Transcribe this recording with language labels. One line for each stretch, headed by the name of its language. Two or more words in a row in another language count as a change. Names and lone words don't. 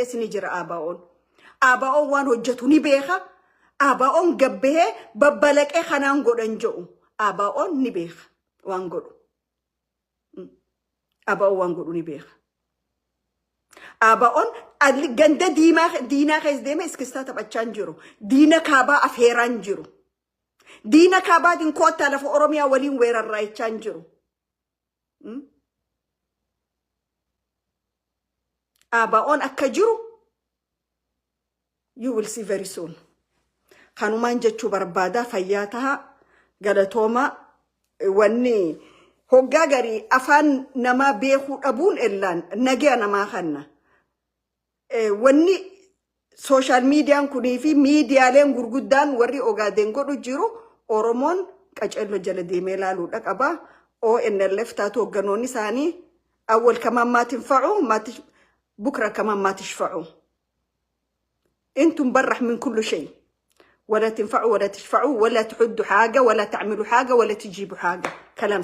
Oromo: sini jira aabaa'oon waan hojjetu ni beeka aabaa'oon gabbee babbalaqee kanaan godhan jedhu aabaa'oon ni beeka waan godhu aabaa'oon waan godhu ni beeka aabaa'oon ganda diinaa keessa deeme iskistaa taphachaan jiru diina kaabaa afeeraan jiru diina kaabaatiin koottaa lafa oromiyaa waliin weerarraa jechaan jiru aabaa'oon akka jiru
English: you will see very soon
Oromo: kanumaan jechuu barbaada fayyaa taha galatooma wanni hoggaa garii afaan namaa beekuu dhabuun illaan nagaya namaa kanna wanni social meediyaan kunii fi miidiyaaleen gurguddaan warri ogaadeen godhu jiru oromoon qacello jala deemee laaluudha qaba ONLF taatu hogganoonni isaanii awwal kamaan maa tinfa'u bukra kamaan maa tishfa'u
Arabic: انتم برح من كل شيء ولا تنفعوا ولا تشفعوا ولا تحدوا حاجة ولا تعملوا حاجة ولا تجيبوا حاجة كلام